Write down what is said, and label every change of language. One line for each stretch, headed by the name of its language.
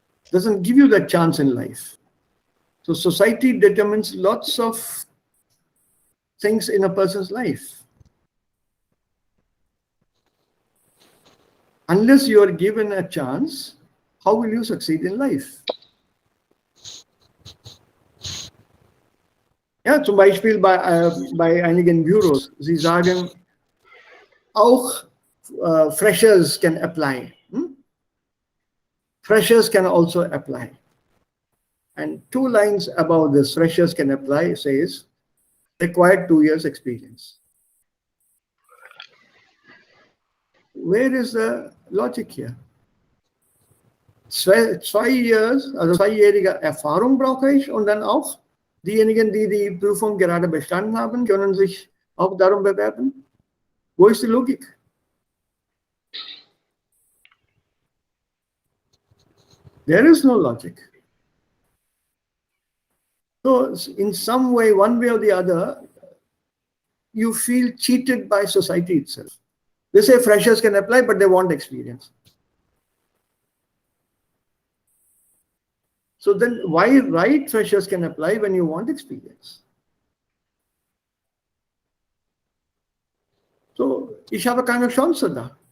English: Doesn't give you that chance in life. So society determines lots of things in a person's life. Unless you are given a chance, how will you succeed in life?
German: Ja, zum Beispiel bei einigen Büros. Sie sagen, auch freshers can apply.
English: Freshers can also apply. And 2 lines above this, freshers can apply, says, required 2 years experience. Where is the logic here?
German: 2 years, also 2-jährige Erfahrung brauche ich und dann auch diejenigen, die die Prüfung gerade bestanden haben, können sich auch darum bewerben. Wo ist die Logik?
English: There is no logic. So in some way, one way or the other, you feel cheated by society itself. They say freshers can apply, but they want experience. So then why write freshers can apply when you want experience?
German: So ich habe keine Chance da.